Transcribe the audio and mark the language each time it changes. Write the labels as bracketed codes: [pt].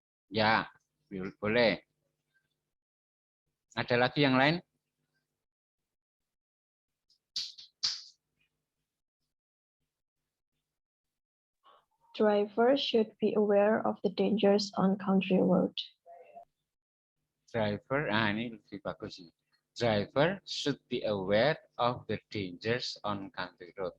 [id] Ya, boleh. Ada lagi yang lain? [en] Drivers should be aware of the dangers on country road. [id] Driver, ini lebih bagus ini. [en] Driver should be aware of the dangers on country road.